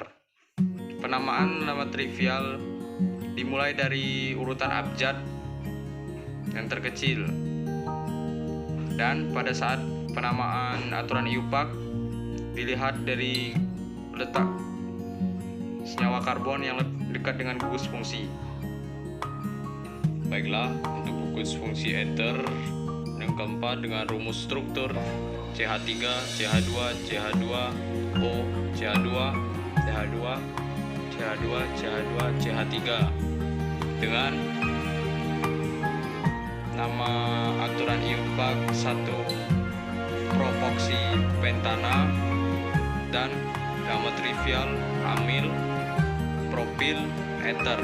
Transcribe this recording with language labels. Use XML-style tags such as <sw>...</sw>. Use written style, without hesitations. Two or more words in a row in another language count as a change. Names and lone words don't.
<id>Penamaan nama trivial dimulai dari urutan abjad yang terkecil, dan pada saat penamaan aturan iupac dilihat dari letak senyawa karbon yang dekat dengan gugus fungsi. Baiklah, untuk gugus fungsi ether yang keempat dengan rumus struktur CH3, CH2, CH2O, CH2, CH2, CH2, CH2, CH3 dengan nama aturan iupac 1-propoksipentana dan nama trivial amil propil ether.</id>